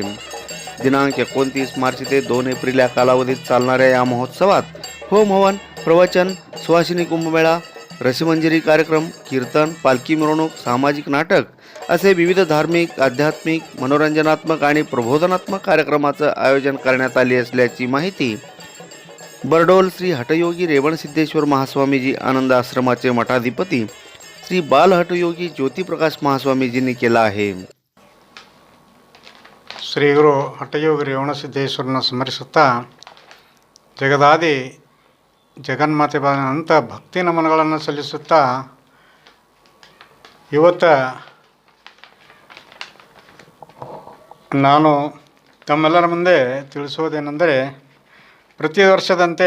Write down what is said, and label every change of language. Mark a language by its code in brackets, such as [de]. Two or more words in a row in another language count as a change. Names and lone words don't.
[mr] दिनांक 29 मार्च ते 2 एप्रिल या कालावधीत चालणाऱ्या या महोत्सवात होम हवन, प्रवचन, सुवासिनी कुंभमेळा, रसमंजरी कार्यक्रम, कीर्तन, पालखी मिरवणूक, सामाजिक नाटक असे विविध धार्मिक, आध्यात्मिक, मनोरंजनात्मक आणि प्रबोधनात्मक कार्यक्रमाचं आयोजन करण्यात आले असल्याची माहिती बरडोल श्री हठयोगी रेवणसिद्धेश्वर महास्वामीजी आनंद आश्रमाचे मठाधिपती श्री बाल हठयोगी ज्योतिप्रकाश महास्वामीजींनी केला आहे. [kn] ಶ್ರೀ ಗುರು ಹಠಯೋಗಿ ರೇವಣಸಿದ್ದೇಶ್ವರನ ಸ್ಮರಿಸುತ್ತಾ ಜಗದಾದಿ ಜಗನ್ಮಾತೆ ಅನಂತ ಭಕ್ತಿ ನಮನಗಳನ್ನು ಸಲ್ಲಿಸುತ್ತಾ ಇವತ್ತು ನಾನು ತಮ್ಮೆಲ್ಲರ ಮುಂದೆ ತಿಳಿಸುವುದೇನೆಂದರೆ, ಪ್ರತಿ ವರ್ಷದಂತೆ